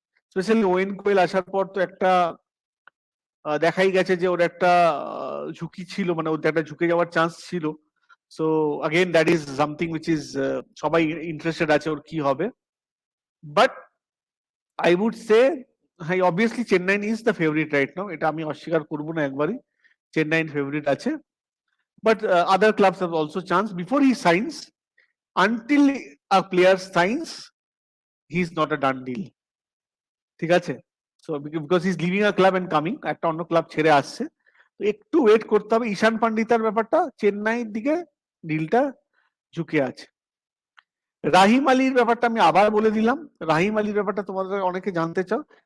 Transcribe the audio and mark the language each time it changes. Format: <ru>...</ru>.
<bn>Specially when কোয়েল আসার পর তো একটা দেখাই গেছে যে ওর একটা ঝুঁকি ছিল, মানে ওর একটা ঝুঁকে যাওয়ার চান্স ছিল।</bn> <en>so again that is something which is</en> <bn>সবাই ইন্টারেস্টেড আছে ওর কি হবে।</bn> <en>but I would say, হ্যাঁ, obviously Chennai is the favourite right now,</en> <bn>এটা আমি অস্বীকার করবো না একবারই, চেন্নাই ফেভারিট আছে।</bn> <en>But other clubs have also chance before he signs. Until a player signs, he is not a done deal.</en> <bn>ঠিক আছে,</bn> <en>so because he is living a club and coming,</en> <bn>একটা অন্য ক্লাব ছেড়ে আসছে, তো একটু ওয়েট করতে হবে। ঈশান পান্ডিতার ব্যাপারটা চেন্নাইয়ের দিকে ডিলটা ঝুঁকে আছে। রাহিম আলীর ব্যাপারটা আমি আবার বলে দিলাম, রাহিম আলীর ব্যাপারটা তোমাদের অনেকে জানতে চাও।</bn>